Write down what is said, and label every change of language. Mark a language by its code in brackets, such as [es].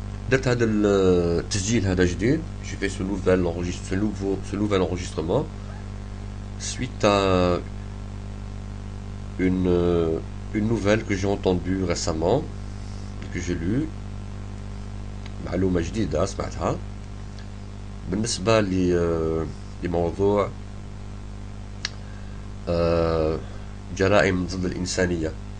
[ar] درت هذا التسجيل هذا جديد. [fr] J'ai fait ce nouvel enregistrement suite à une nouvelle que j'ai entendue récemment, que j'ai lue. [ar] معلومة جديدة سمعتها بالنسبة لموضوع جرائم ضد الإنسانية.